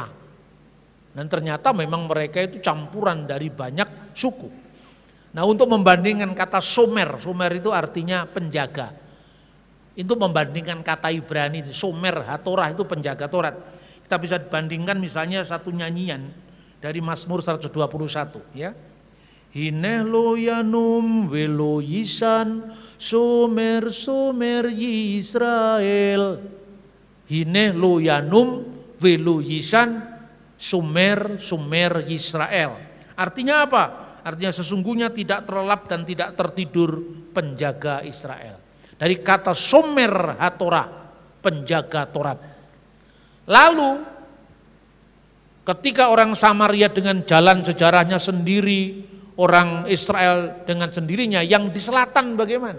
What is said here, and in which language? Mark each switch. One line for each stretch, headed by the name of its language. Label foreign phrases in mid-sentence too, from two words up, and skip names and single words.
Indonesian: Dan ternyata memang mereka itu campuran dari banyak suku. Nah, untuk membandingkan kata Somer, Somer itu artinya penjaga. Itu membandingkan kata Ibrani,
Hebrew: שומר התורה
Indonesian: itu penjaga Taurat. Kita bisa bandingkan misalnya satu nyanyian dari Mazmur 121 ya.
Hebrew: הנה לא ינום ולא יישן שומר ישראל. הנה לא ינום ולא יישן שומר ישראל.
Indonesian: Artinya apa? Artinya sesungguhnya tidak terlelap dan tidak tertidur penjaga Israel. Dari kata
Hebrew: שומר התורה,
Indonesian: penjaga Taurat. Lalu ketika orang Samaria dengan jalan sejarahnya sendiri, orang Israel dengan sendirinya, yang di selatan bagaimana?